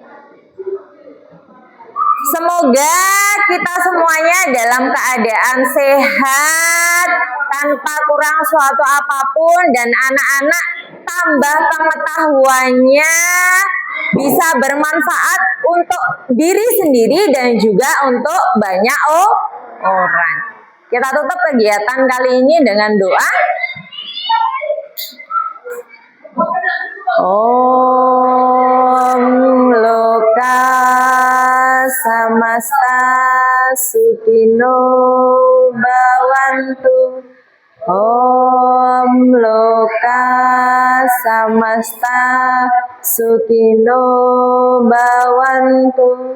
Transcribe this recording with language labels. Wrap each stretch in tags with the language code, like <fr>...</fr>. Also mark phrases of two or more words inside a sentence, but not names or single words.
<id>Semoga kita semuanya dalam keadaan sehat, tanpa kurang suatu apapun, dan anak-anak tambah pengetahuannya bisa bermanfaat untuk diri sendiri dan juga untuk banyak orang. Kita tutup kegiatan kali ini dengan doa.</id> <sa>ओम् लोक समस्त सुखिनो भवन्तु. ओम् लोक समस्त सुखिनो भवन्तु.</sa>